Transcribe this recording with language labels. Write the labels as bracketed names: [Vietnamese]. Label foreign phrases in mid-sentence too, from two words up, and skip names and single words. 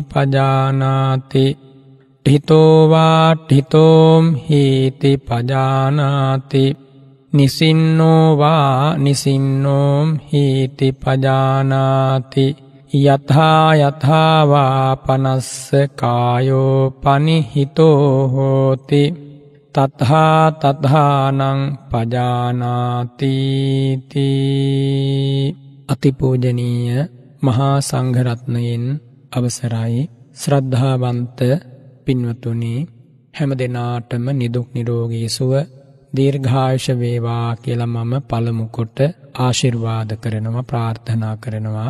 [Pali] පජානාති ඨිතෝ වා ඨිතෝම් හීති පජානාති නිසින්නෝ වා නිසින්නෝම් හීති පජානාති යථා යථා වා පනස්ස කායෝ පනිහිතෝ හෝති තථා තථානං පජානාති තී. [Sinhala] අතිපූජනීය මහා සංඝරත්නයෙන් අවසරයි ශ්‍රද්ධාවන්ත පින්වතුනි, හැම දිනාටම නිදුක් නිරෝගී සුව දීර්ඝායුෂ වේවා කියලා මම පළමු කොට ආශිර්වාද කරනවා, ප්‍රාර්ථනා කරනවා.